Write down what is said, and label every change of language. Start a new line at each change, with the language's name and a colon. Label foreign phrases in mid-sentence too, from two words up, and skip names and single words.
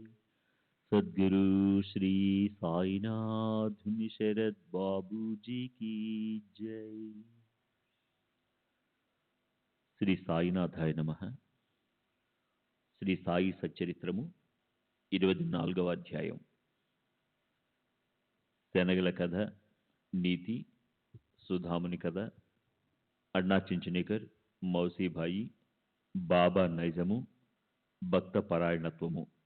Hindi: सद्गुरु श्री साईनाथ शरद बाबू जी की जय।
Telugu: శ్రీ సాయినాథాయ నమః. శ్రీ సాయి సచ్చరిత్రము 24వ అధ్యాయం. శనగల కథ, నీతి, సుధాముని కథ, అన్నా చించనేకర్, మౌసీబాయి, బాబా నైజము, భక్త పరాయణత్వము.